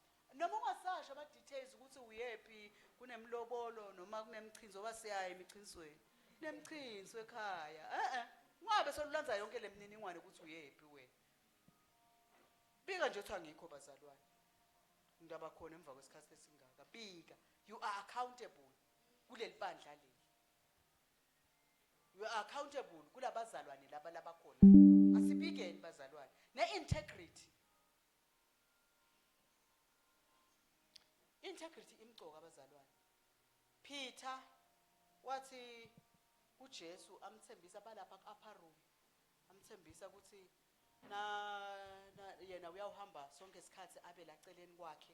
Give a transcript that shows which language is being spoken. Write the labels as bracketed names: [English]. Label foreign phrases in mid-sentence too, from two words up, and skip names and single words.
[Zulu] Noma ungasasho ama details ukuthi uyephi, kunemlobolo noma kunemchinizo basiyaye emichinizweni. Nemchinizo ekhaya. Ungabe solulanza yonke lemininingwane ukuthi uyephi wena. Bika nje uthi angikho bazalwane. Indaba khona emva kwesikhathi esingaka. Bika. [English] You are accountable. [Zulu] kuleli bandla leli. [English] You are accountable [Zulu] kulabazalwane laba labakhona. Asibikeni bazalwane. Ne-integrity. Integrity imgcoka abazalwane. Peter wathi uJesu amthembisa balapha ku-upper room. Amthembisa ukuthi yena uyahamba sonke isikhathi abe la celeni kwakhe.